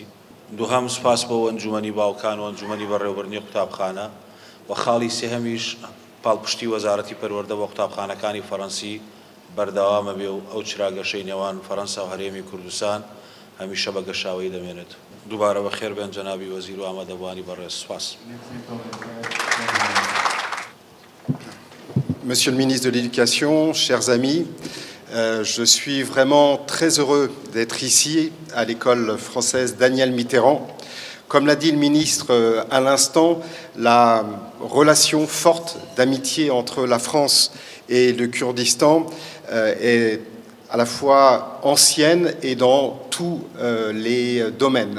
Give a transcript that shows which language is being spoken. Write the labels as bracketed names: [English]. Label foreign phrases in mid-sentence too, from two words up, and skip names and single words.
[Central Kurdish] دووهەم سپاس بۆ ئەنجومەنی باوکان و ئەنجومەنی بەڕێوەبردنی قوتابخانە و خاڵی سێهەمیش پاڵپشتی وەزارەتی پەروەردە بۆ قوتابخانەکانی فەڕەنسی بەردەوامە بێ و ئەو چراگەشەی نێوان فەرەنسا و هەرێمی کوردستان هەمیشە بە گەشاوەی دەمێنێت. دووبارە بەخێر بێن جەنابی وەزیر و ئامادەبوانی بەڕێز. سپاس. [French] Monsieur le ministre de l'Éducation, chers amis, je suis vraiment très heureux d'être ici à l'école française Daniel Mitterrand. Comme l'a dit le ministre à l'instant, la relation forte d'amitié entre la France et le Kurdistan est à la fois ancienne et dans tous les domaines.